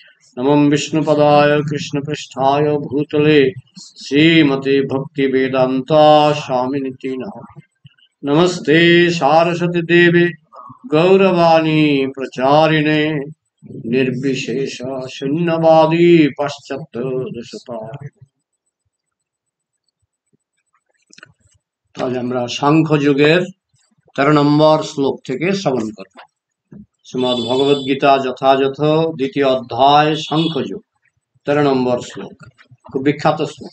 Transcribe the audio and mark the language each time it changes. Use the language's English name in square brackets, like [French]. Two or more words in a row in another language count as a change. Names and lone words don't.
[Sanskrit] नमो विष्णुपदाय कृष्णपृष्ठाय भूतले श्रीमते भक्तिवेदान्ता स्वामिनिति नमस्ते सारस्वती देवे गौरवाणी प्रचारिणे निर्विशेष शून्यवादी पाश्चात्य देशतारिणे। [Bangla] আজ আমরা সাংখ্য যুগের 13 নম্বর শ্লোক থেকে শ্রবণ করব। শ্রীমদ্ ভগবদ গীতা যথাযথ দ্বিতীয় অধ্যায় সাংখ্যযোগ 13 নম্বর শ্লোক, খুব বিখ্যাত শ্লোক।